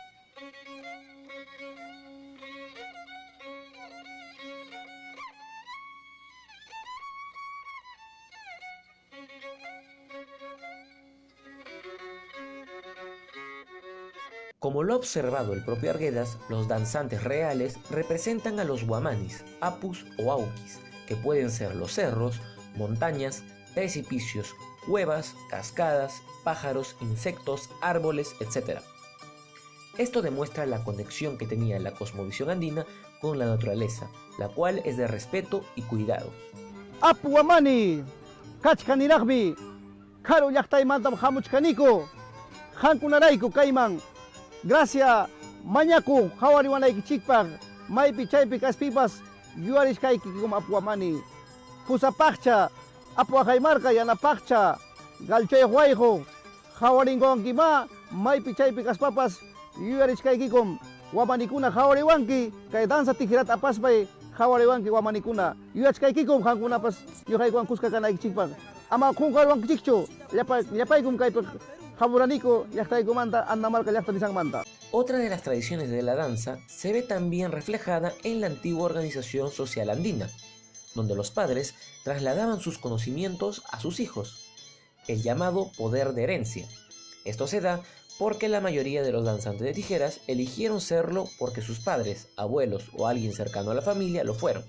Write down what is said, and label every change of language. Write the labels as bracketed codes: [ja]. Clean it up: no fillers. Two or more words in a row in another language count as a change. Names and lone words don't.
[es] Como lo ha observado el propio Arguedas, los danzantes reales representan a los guamanis, apus o auquis, que pueden ser los cerros, montañas, precipicios, cuevas, cascadas, pájaros, insectos, árboles, etc. Esto demuestra la conexión que tenía la cosmovisión andina con la naturaleza, la cual es de respeto y cuidado. [qu] Apu Wamani, kachkaniragbi, karu llaqtaymantam hamuchkaniko, hankunarayku kayman. Gracias, mañaku, hawariwanaykichikpaq, maypi chaypi kaspipas, yuarishkaykikum Apu Wamani. Pusapaqcha, Apu Ajaymarqa yanapaqcha, galchoy wayqu, hawarinqankima, maypi chaypi kaspapas, yuarishkaykikum, Wamanikuna hawariwanki, kay danza tijirata apaspay, hawariwanki Wamanikuna, yuyachkaykikum, hankunapas, yuhaykuan kuska kanaykichikpaq. Ama kunkarwankichikchu, llapaykum kaypaq, [es] Otra de las tradiciones de la danza se ve también reflejada en la antigua organización social andina, donde los padres trasladaban sus conocimientos a sus hijos, el llamado poder de herencia. Esto se da porque la mayoría de los danzantes de tijeras eligieron serlo porque sus padres, abuelos o alguien cercano a la familia lo fueron.